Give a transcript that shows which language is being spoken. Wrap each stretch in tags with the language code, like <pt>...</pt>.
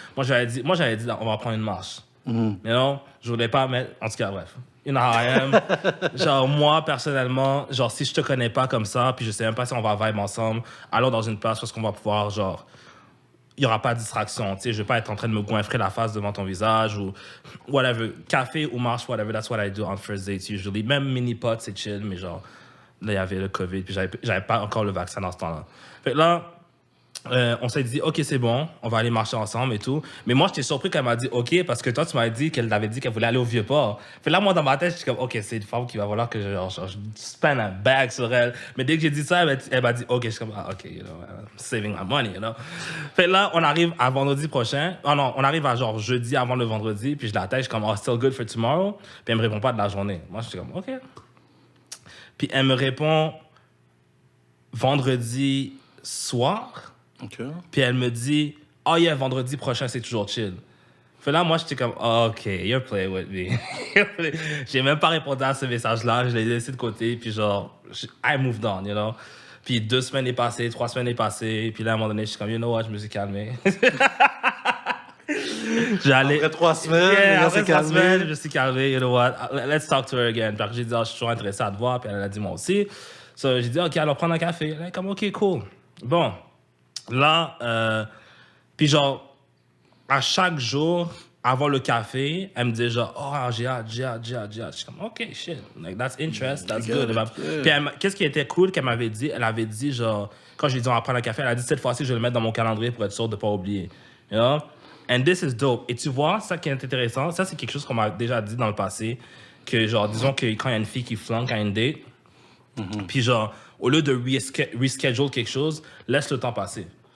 <fr>Moi, j'avais dit, on va prendre une marche. You know? Je voulais pas mettre, en tout cas, bref.</fr> <en>You know how I am.</en> <fr>Genre, moi, personnellement, genre, si je te connais pas comme ça, puis je sais même pas si on va vibe ensemble, allons dans une place parce qu'on va pouvoir, genre, il y aura pas de distraction, tu sais, je vais pas être en train de me goinfrer la face devant ton visage ou whatever. Café ou marche,</fr> <en>whatever, that's what I do on first dates usually.</en> <fr>Même mini-pot, c'est chill, mais genre, là, il y avait le COVID, puis j'avais pas encore le vaccin dans ce temps-là. Fait que là, on s'est dit, OK, c'est bon, on va aller marcher ensemble et tout. Mais moi, j'étais surpris qu'elle m'a dit OK, parce que toi, tu m'as dit qu'elle t'avait dit qu'elle voulait aller au Vieux-Port. Fait là, moi, dans ma tête, je suis comme, OK, c'est une femme qui va vouloir que je spend un bag sur elle. Mais dès que j'ai dit ça, elle m'a dit OK. Je suis comme, OK,</fr> <en>you know, I'm saving my money, you know.</en> <fr>Fait là, on arrive à vendredi prochain. Oh non, on arrive à genre jeudi avant le vendredi, puis je l'attends, je suis comme, oh,</fr> <en>still good for tomorrow.</en> <fr>Puis elle me répond pas de la journée. Moi, je suis comme, OK. Puis elle me répond vendredi soir. OK. Puis elle me dit, oh yeah, vendredi prochain, c'est toujours chill. Fait là, moi, j'étais comme, oh, OK,</fr> <en>you're playing with me.</en> <fr>J'ai même pas répondu à ce message-là, je l'ai laissé de côté, puis genre,</fr> <en>I moved on, you know.</en> <fr>Puis 2 semaines est passées, 3 semaines est passées, puis là, à un moment donné, je suis comme,</fr> <en>you know what,</en> <fr>je me suis calmé. Après 3 semaines, après 3 semaines, je me suis calmé,</fr> <en>you know what, let's talk to her again.</en> <fr>Puis après, j'ai dit, oh, je suis toujours intéressé à te voir, puis elle a dit, moi aussi. So, j'ai dit, OK, alors prendre un café. Elle est comme, OK, cool. Bon. Là, puis genre, à chaque jour, avant le café, elle me dit genre, oh, j'ai hâte. Je suis comme, OK,</fr> <en>shit, like, that's interest, that's good.</en> <fr>Puis qu'est-ce qui était cool qu'elle m'avait dit? Elle avait dit, genre, quand je lui ai dit, on va prendre un café, elle a dit, cette fois-ci, je vais le mettre dans mon calendrier pour être sûr de ne pas oublier. You know?</fr> <en>And this is dope.</en> <fr>Et tu vois, ça qui est intéressant, ça, c'est quelque chose qu'on m'a déjà dit dans le passé, que genre, disons que quand il y a une fille qui flanque à une date, puis genre, au lieu de reschedule quelque chose, laisse le temps passer.</fr>